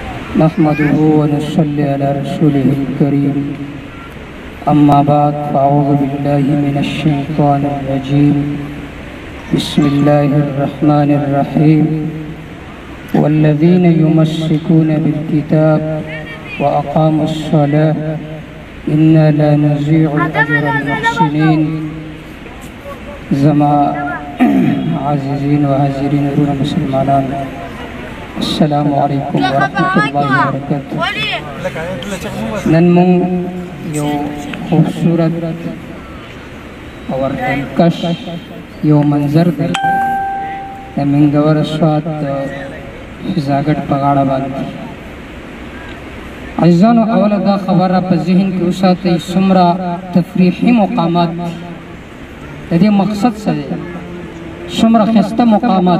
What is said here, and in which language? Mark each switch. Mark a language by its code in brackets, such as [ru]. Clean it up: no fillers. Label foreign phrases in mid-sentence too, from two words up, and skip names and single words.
[ar] نحمده ونصلي على رسوله الكريم أما بعد فأعوذ بالله من الشيطان الرجيم بسم الله الرحمن الرحيم والذين يمسكون بالكتاب وأقاموا الصلاة إنا لا نضيع أجر المحسنين. [ps] زما عزيزين وحاضرين ورونه مسلمانان، [ar] السلام علیکم ورحمۃ اللہ وبرکاتہ. [ps] نن مونږ یو [ur] خوبصورت اور دلکش [ps] یو منظر دی د منګور سوات فضاګټ په غاړه باندې. عزیزانو، اوله دا خبره په ذهن کې وساتئ، څومره تفریحي مقامات د دې مقصد څه دی، څومره ښایسته مقامات.